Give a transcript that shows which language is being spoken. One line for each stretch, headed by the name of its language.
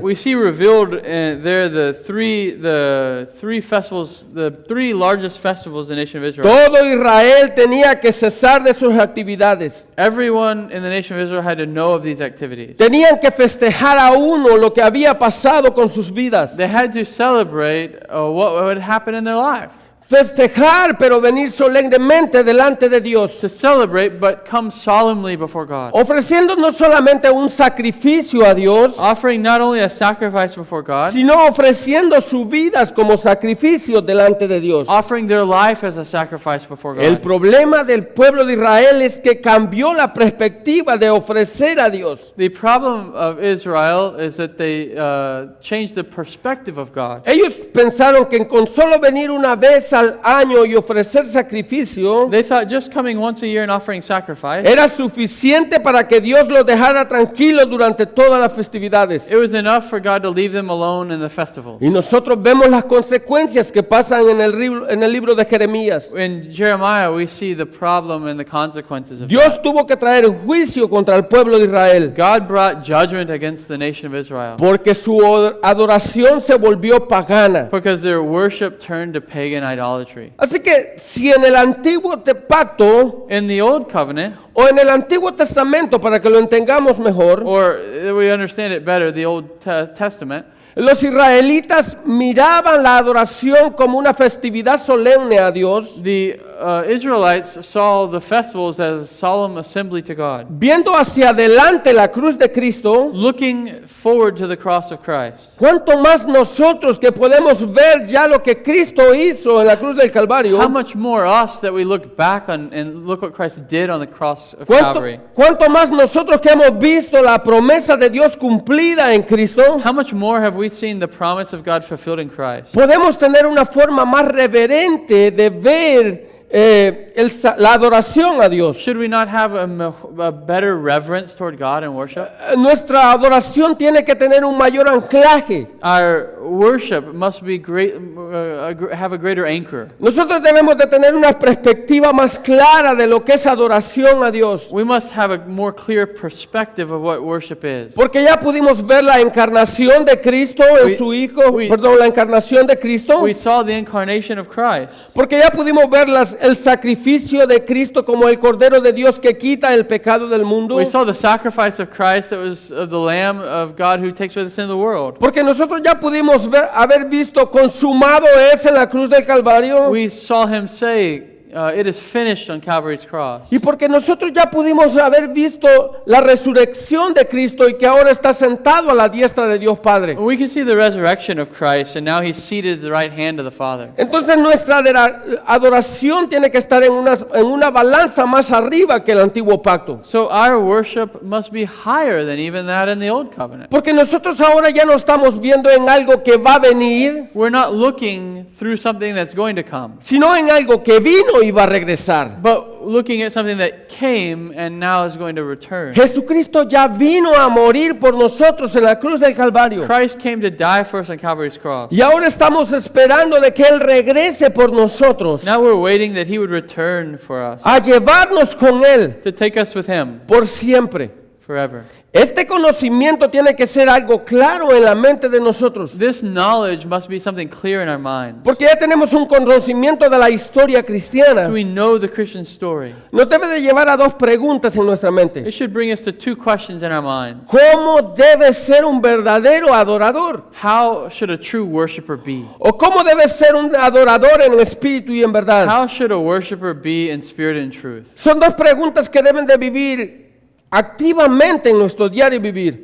English: we see revealed there the three festivals, the three largest festivals in the nation of Israel.
Spanish: Todo Israel tenía que cesar de sus actividades.
English: Everyone in the nation of Israel had to know of these activities.
Spanish: Tenían que festejar a uno lo que había pasado con sus vidas.
English: They had to celebrate what had happened in their life.
Spanish: Festejar, pero venir solemnemente delante de Dios,
English: To celebrate, but come solemnly before God.
Spanish: ofreciendo no solamente un sacrificio a Dios,
English: Offering not only a sacrifice before God,
Spanish: sino ofreciendo sus vidas como sacrificios delante de Dios.
English: offering their life as a sacrifice before
Spanish: El
English: God.
Spanish: problema del pueblo de Israel es que cambió la perspectiva de ofrecer a Dios.
English: The problem of Israel is that they changed the perspective of God.
Spanish: Ellos pensaron que con solo venir una vez al año y ofrecer sacrificio
English: They thought just coming once a year and offering sacrifice,
Spanish: era suficiente para que Dios los dejara tranquilos durante todas las festividades.
English: it was enough for God to leave them alone in the festivals.
Spanish: Y nosotros vemos las consecuencias que pasan en el libro de Jeremías.
English: In Jeremiah, we see the problem and the consequences of
Spanish: Dios
English: that.
Spanish: tuvo que traer juicio contra el pueblo de Israel
English: God brought judgment against the nation of Israel
Spanish: porque su adoración se volvió pagana.
English: because their worship turned to pagan idolatry.
Spanish: Así que si en el antiguo pacto
English: In the Old Covenant,
Spanish: o en el Antiguo Testamento, para que lo entendamos mejor,
English: or we understand it better, the Old Testament,
Spanish: los israelitas miraban la adoración como una festividad solemne a Dios,
English: the Israelites saw the festivals as a solemn assembly to God,
Spanish: viendo hacia adelante la cruz de Cristo.
English: looking forward to the cross of Christ.
Spanish: ¿Cuánto más nosotros que podemos ver ya lo que Cristo hizo en la cruz del Calvario?
English: How much more us that we look back on and look what Christ did on the cross of
Spanish: ¿Cuánto,
English: Calvary?
Spanish: cuánto más nosotros que hemos visto la promesa de Dios cumplida en Cristo?
English: How much more have we seen the promise of God fulfilled in Christ?
Spanish: Podemos tener una forma más reverente de ver la adoración a Dios.
English: Should we not have a better reverence toward God and worship?
Spanish: Nuestra adoración tiene que tener un mayor anclaje.
English: Our worship must be have a greater anchor.
Spanish: Nosotros debemos de tener una perspectiva más clara de lo que es adoración a Dios.
English: We must have a more clear perspective of what worship is.
Spanish: Porque ya pudimos ver la encarnación de Cristo en su Hijo, la encarnación de Cristo.
English: We saw the incarnation of Christ.
Spanish: Porque ya pudimos ver el sacrificio de Cristo como el Cordero de Dios que quita el pecado del mundo.
English: We saw the sacrifice of Christ that was of the Lamb of God who takes away the sin of the world.
Spanish: Porque nosotros ya pudimos haber visto consumado es en la cruz del Calvario.
English: We saw him say, it is finished on Calvary's cross.
Spanish: Y porque nosotros ya pudimos haber visto la resurrección de Cristo y que ahora está sentado a la diestra de Dios Padre.
English: We can see the resurrection of Christ, and now he's seated at the right hand of the Father.
Spanish: Entonces nuestra adoración tiene que estar en una balanza más arriba que el antiguo pacto.
English: So our worship must be higher than even that in the Old Covenant.
Spanish: Porque nosotros ahora ya no estamos viendo en algo que va a venir,
English: We're not looking through something that's going to come,
Spanish: sino en algo que vino y va a regresar.
English: but looking at something that came and now is going to return.
Spanish: Jesucristo ya vino a morir por nosotros en la cruz del Calvario.
English: Christ came to die for us on Calvary's cross.
Spanish: Y ahora estamos esperando de que Él regrese por nosotros,
English: Now we're waiting that he would return for us,
Spanish: a llevarnos con Él
English: to take us with him
Spanish: por siempre.
English: forever.
Spanish: Este conocimiento tiene que ser algo claro en la mente de nosotros.
English: This knowledge must be something clear in our minds.
Spanish: Porque ya tenemos un conocimiento de la historia cristiana.
English: So we know the Christian story.
Spanish: Nos debe de llevar a dos preguntas en nuestra mente.
English: It should bring us to two questions in our minds.
Spanish: ¿Cómo debe ser un verdadero adorador?
English: How should a true worshiper be?
Spanish: ¿O cómo debe ser un adorador en espíritu y en verdad?
English: How should a worshiper be in spirit and truth?
Spanish: Son dos preguntas que deben de vivir activamente en nuestro diario vivir.